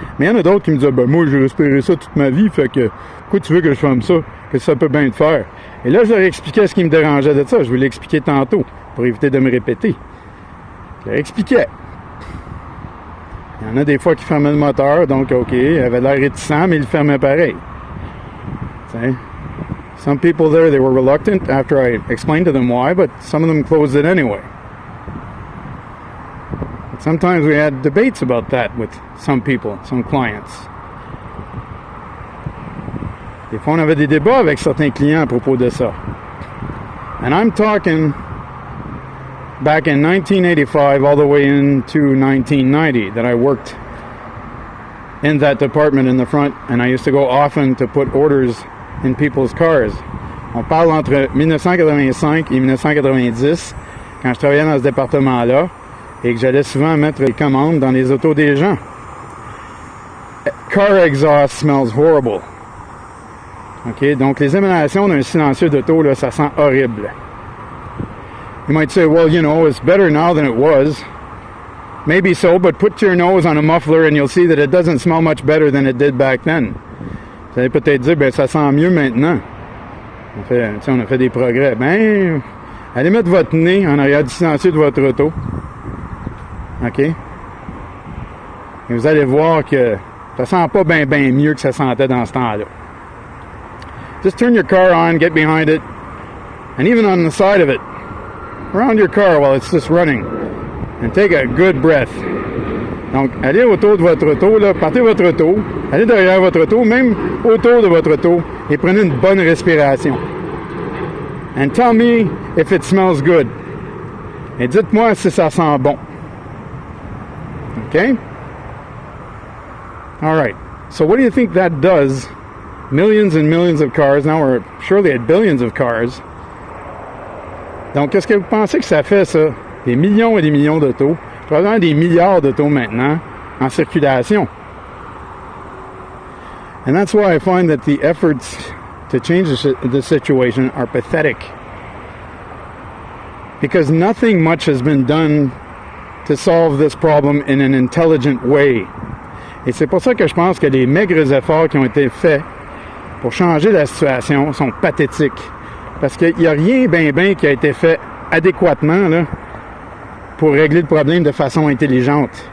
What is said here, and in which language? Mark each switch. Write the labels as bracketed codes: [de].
[fr] Mais il y en a d'autres qui me disaient, ben moi, j'ai respiré ça toute ma vie, fait que, pourquoi tu veux que je ferme ça? Que ça peut bien te faire. Et là, je leur expliquais ce qui me dérangeait de ça. Je vous l'ai expliqué tantôt, pour éviter de me répéter. Je leur expliquais. Il y en a des fois qui fermaient le moteur, donc OK, il avait l'air réticent, mais il le fermait pareil. [en] See? Some people there, they were reluctant after I explained to them why, but some of them closed it anyway. But sometimes we had debates about that with some people, some clients. [fr] Des fois, on avait des débats avec certains clients à propos de ça. [en] And I'm talking back in 1985 all the way into 1990 that I worked in that department in the front, and I used to go often to put orders in people's cars. [fr] On parle entre 1985 et 1990, quand je travaillais dans ce département-là, et que j'allais souvent mettre les commandes dans les autos des gens. [en] Car exhaust smells horrible. OK? [fr] Donc, les émanations d'un silencieux d'auto, là, ça sent horrible. [en] You might say, well, you know, it's better now than it was. Maybe so, but put your nose on a muffler and you'll see that it doesn't smell much better than it did back then. [fr] Vous allez peut-être dire, ben ça sent mieux maintenant. On a fait des progrès. Ben, allez mettre votre nez en arrière du silencieux de votre auto. OK? Et vous allez voir que ça sent pas bien mieux que ça sentait dans ce temps-là. [en] Just turn your car on, get behind it, and even on the side of it, around your car while it's just running, and take a good breath. [fr] Donc, allez autour de votre auto, là, partez votre auto, allez derrière votre auto, même autour de votre auto, et prenez une bonne respiration. [en] And tell me if it smells good. [fr] Et dites-moi si ça sent bon. [en] Okay? All right. So what do you think that does? Millions and millions of cars. Now we're surely at billions of cars. [fr] Donc, qu'est-ce que vous pensez que ça fait, ça? Des millions et des millions d'autos. Probablement des milliards d'autos maintenant en circulation. [en] And that's why I find that the efforts to change the situation are pathetic. Because nothing much has been done to solve this problem in an intelligent way. [fr] Et c'est pour ça que je pense que les maigres efforts qui ont été faits pour changer la situation sont pathétiques. Parce qu'il n'y a rien ben qui a été fait adéquatement là, pour régler le problème de façon intelligente.